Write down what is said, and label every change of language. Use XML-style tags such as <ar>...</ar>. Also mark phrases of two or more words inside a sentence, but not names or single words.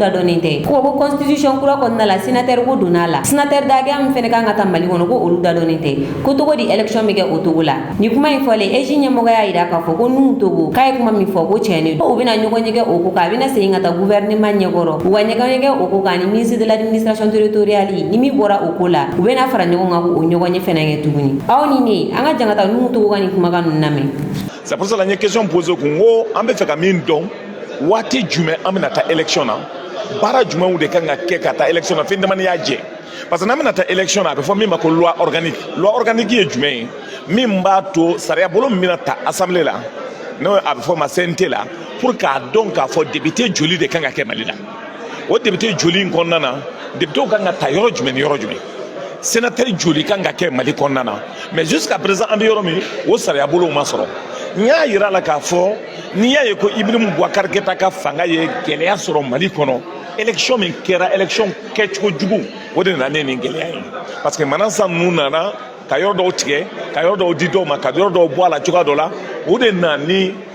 <bm>dadɔnnen tɛ ko constitution kura kɔnɔna la sénateur ko donna la sénateur dakɛ min fɛnɛ kan ka ta Mali kɔnɔ ko olu dadɔnnen tɛ ko togo di élection bɛ kɛ o togo la ni kuma in fɔlen EJ ɲɛmɔgɔ y'a yira k'a fɔ ko Nuhu Togo k'a ye kuma min fɔ ko tiɲɛ don u bɛna ɲɔgɔn ɲɛgɛ o ko kan a bɛna segin ka taa gouvernement ɲɛkɔrɔ u ka ɲɛgɛn o ko kan ni</bm> <fr>ministre de l'administration territoriale</fr> <bm>ni min bɔra o ko la u bɛna fara ɲɔgɔn kan o ɲɔgɔn ɲɛ fɛnɛ kɛ tuguni aw ni ne an ka jan ka taa Nuhu Togo ka nin kumakan ninnu lamɛn.</bm> <fr>C'est pour ça la question posée</fr> <bm>kun ko an bɛ fɛ ka min dɔn waati jumɛn an bɛna taa élection na baara jumɛnw de kan ka kɛ ka taa élection na fɛn damani y'a jɛ</bm> <fr>parce que</fr> <bm>n'an bɛna taa élection na a bɛ fɔ min ma ko</bm> <fr>loi organique</fr> <bm>ye jumɛn ye min b'a to sariya bolo min bɛna ta assemblée la n'o a bɛ fɔ ma CNT la pour k'a dɔn k'a fɔ député joli de kan ka kɛ Mali la o député joli in kɔnɔna na député kan ka ta yɔrɔ jumɛn ni yɔrɔ jumɛn sénateur joli kan ka kɛ Mali kɔnɔna na</bm> <fr>mais jusqu'à présent</fr> <bm>an bɛ yɔrɔ min o sariya bolow ma sɔrɔ n y'a yira la k'a fɔ n'i y'a ye ko Ibrahim Boubacar Keïta ka fanga ye gɛlɛya sɔrɔ Mali kɔnɔ élection min kɛra élection kɛcogo jugu o de nana ni nin gɛlɛya ye</bm> <fr>parce que</fr> <bm>manasa ninnu nana ka yɔrɔ dɔw tigɛ ka yɔrɔ dɔw di dɔw ma ka yɔrɔ dɔw bɔ a la cogoya dɔ la o de nana ni</bm>